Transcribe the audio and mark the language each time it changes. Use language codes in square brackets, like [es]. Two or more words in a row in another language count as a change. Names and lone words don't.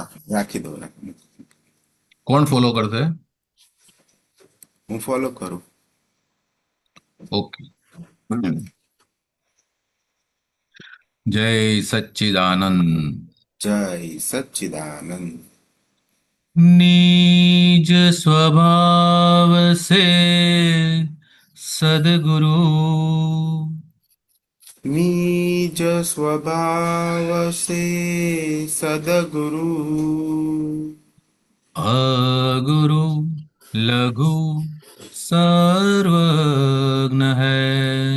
[gu] હા, રાખી દો. કોણ ફોલો કરશે? હું ફોલો કરું. ઓકે. જય સચ્ચિદાનંદ. જય સચ્ચિદાનંદ. [hi] निज स्वभाव से सद्गुरु निज स्वभाव से सद्गुरु अगुरु लघु सर्वज्ञ है